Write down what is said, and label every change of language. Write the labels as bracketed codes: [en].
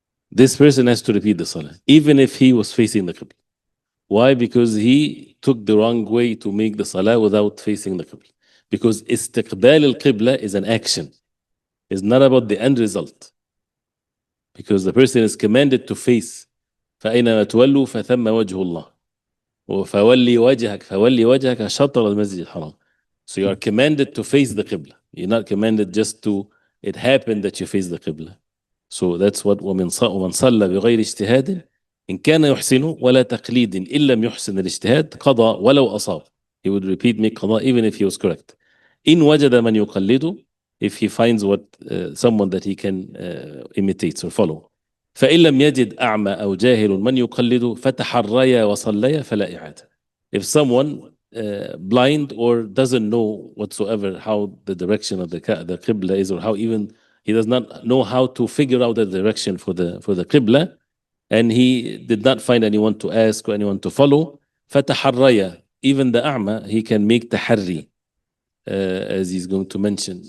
[en] This person has to repeat the salah, even if he was facing the qibla. Why? Because he took the wrong way to make the salah without facing the qibla. Because istiqbal al-qibla is an action. It's not about the end result. Because the person is commanded to face. [ar] فأينما تولوا فثم وجه الله. فولي وجهك شطر المسجد الحرام. [en] So you are commanded to face the qibla. You're not commanded just to, it happened that you face the qibla. So that's what [ar] ومن صلى بغير اجتهاد إن كان يحسن ولا تقليد إن لم يحسن الاجتهاد قضى ولو أصاب. [en] He would repeat make قضاء even if he was correct. [ar] إن وجد من يقلده, [en] if he finds what someone that he can imitate or follow. [ar] فإن لم يجد أعمى أو جاهل من يقلده فتحريا وصليا فلا إعادة. [en] If someone blind or doesn't know whatsoever how the direction of the qibla is, or how even he does not know how to figure out the direction for the qibla, and he did not find anyone to ask or anyone to follow, فتحريا, even the a'ma, he can make taharri, as he's going to mention.